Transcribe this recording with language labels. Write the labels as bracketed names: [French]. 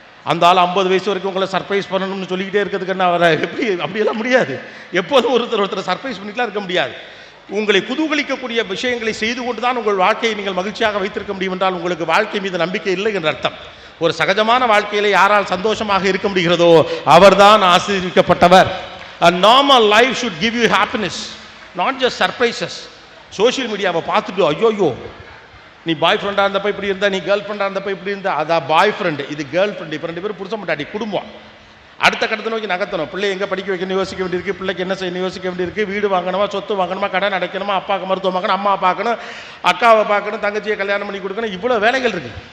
[Tamil] அந்த ஆள் 50 வயசு வரைக்கும் உங்களை சர்ப்ரைஸ் பண்ணணும்னு சொல்லிக்கிட்டே இருக்கிறதுக்கு என்ன அவரை அப்படியெல்லாம் முடியாது. எப்போதும் ஒருத்தர் சர்ப்ரைஸ் பண்ணிக்கலாம் இருக்க முடியாது. உங்களை குதூகலிக்கக்கூடிய விஷயங்களை செய்து கொண்டு தான் உங்கள் வாழ்க்கையை நீங்கள் மகிழ்ச்சியாக வைத்திருக்க முடியும் என்றால் உங்களுக்கு வாழ்க்கை மீது நம்பிக்கை இல்லை என்ற அர்த்தம். ஒரு சகஜமான வாழ்க்கையில யாரால் சந்தோஷமாக இருக்க முடிகிறதோ அவர்தான் ஆசீர்வதிக்கப்பட்டவர். [English] A normal life should give you happiness, not just surprises. [Tamil] Social மீடியாவை பார்த்துட்டு ஐயோ நீ பாய் ஃப்ரெண்டாக இருந்தப்போ இப்படி இருந்தா, நீ கேர்ள் ஃப்ரெண்டாக இருந்தப்போ இப்படி இருந்தா, அதான் பாய் ஃப்ரெண்டு, இது கேர்ள் ஃப்ரெண்டு. இப்போ 2 பேரும் புருஷன் பொண்டாட்டி குடும்பம். அடுத்த கட்டத்தை நோக்கி நகர்த்தணும். பிள்ளை எங்கே படிக்க வைக்கணும் யோசிக்க வேண்டியிருக்கு, பிள்ளைக்கு என்ன செய்யணும் யோசிக்க வேண்டியிருக்கு, வீடு வாங்கணுமா, சொத்து வாங்கணுமா, கடன் அடைக்கணுமா, அப்பாவுக்கு மருத்துவம் பார்க்கணும், அம்மா பார்க்கணும், அக்காவை பார்க்கணும், தங்கச்சியை கல்யாணம் பண்ணி கொடுக்கணும், இவ்வளோ வேலைகள் இருக்குது.